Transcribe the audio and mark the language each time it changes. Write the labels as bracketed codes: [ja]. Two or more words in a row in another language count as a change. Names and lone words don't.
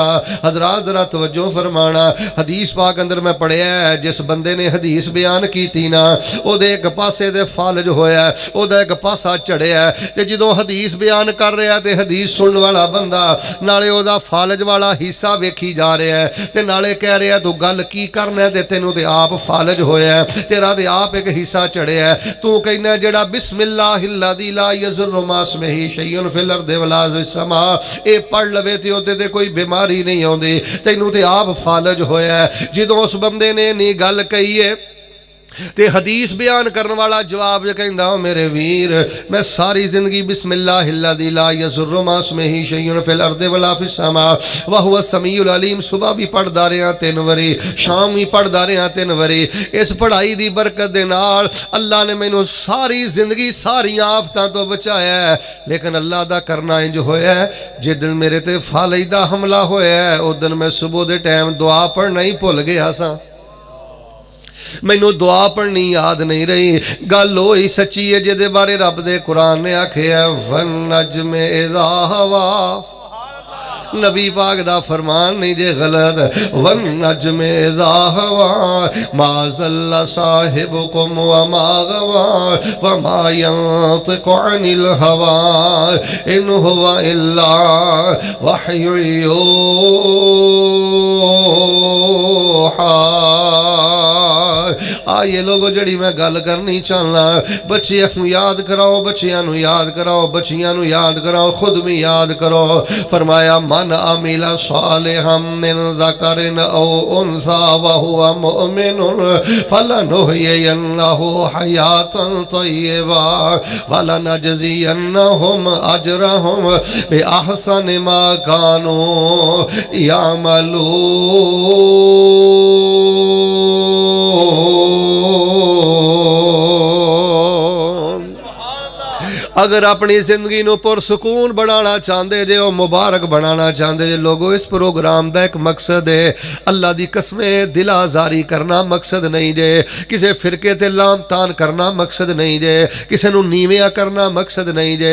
[pa] حضرات ذرا توجہ فرمانا، حدیث پاک اندر میں پڑھیا ہے، جس بندے نے حدیث بیان کی نا اوہدے ایک پاسے تے فالج ہویا، اوہدا ایک پاسا چڑھیا تے جدوں حدیث بیان کر رہا تے حدیث سننے والا بندہ نالے اوہدا فالج والا حصہ ویکھی جا رہا ہے تے نالے کہہ رہا تُو گل کی کرنا ہے تے تینوں تے آپ فالج ہویا، تیرا تے آپ ایک حصہ چڑھیا. تُو کہنا جیہڑا [ar] بسم الله الذي لا يضر مع اسمه شيء في الأرض ولا في السماء [pa] پڑھ لوے تے اوہدے تے کوئی بیماری نہیں آؤندی، تینوں تے آپ فالج ہویا. جدوں اس بندے نے نی گل کہی ہے تے حدیث بیان کرنے والا جواب جو کہندا میرے ویر میں ساری زندگی [ar] بسم الله الذي لا يضر مع اسمه شيء في الأرض ولا في السماء وهو السميع العليم [pa] صبح بھی پڑھدا رہا 3 واری، شام بھی پڑھدا رہا 3 واری. اس پڑھائی دی برکت دے نال اللہ نے مینوں ساری زندگی ساری آفتاں تو بچایا ہے. لیکن اللہ دا کرنا انج ہویا جے دن میرے تے فالج دا حملہ ہویا اس دن میں صبح دے ٹائم دعا پڑھنا ہی بھل گیا سا، مینوں دعا پڑھنی یاد نہیں رہی. گل ہوئی سچی ہے جہدے بارے رب دے قرآن نے آکھیا [ar] والنجم إذا هوى, [pa] نبی پاک دا فرمان نہیں جے غلط, [ar] والنجم إذا هوى ما ضل صاحبكم وما غوى وما ينطق عن الهوى إن هو إلا وحي يوحى. [pa] اے لوکو جہڑی میں گل کرنی چاہنا، بچیاں یاد کراؤ، بچیاں یاد کراؤ، بچیاں یاد کراؤ، خود بھی یاد کرو. [ar] فرمايا من عمل صالحا من ذكر أو أنثى وهو مؤمن فلنحيينه حياة طيبة ولنجزينهم أجرهم بأحسن ما كانوا يعملون. [pa] اگر اپنی زندگی نوں پرسکون بنانا چاہتے جے، مبارک بنانا چاہتے جے لوکو، اس پروگرام کا ایک مقصد ہے اللہ دی قسمیں دل آزاری کرنا مقصد نہیں جے، کسی فرقے تے لعن طعن کرنا مقصد نہیں جے، کسی نوں نیویاں کرنا مقصد نہیں جے.